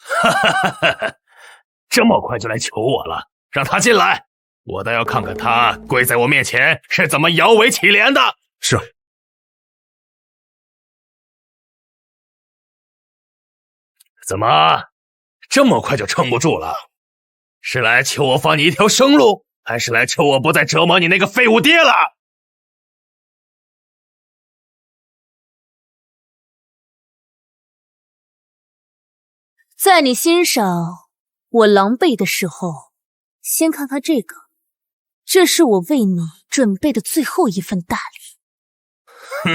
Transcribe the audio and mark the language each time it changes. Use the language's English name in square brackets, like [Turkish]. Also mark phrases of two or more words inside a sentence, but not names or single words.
[Chinese] 這麼快就來求我了，讓她進來，我倒要看看她跪在我面前是怎麼搖尾乞憐的。是。怎麼，這麼快就撐不住了？是來求我放你一條生路，還是來求我不再折磨你那個廢物爹了？在你欣賞我狼狽的時候，先看看這個，這是我為你準備的最後一份大禮。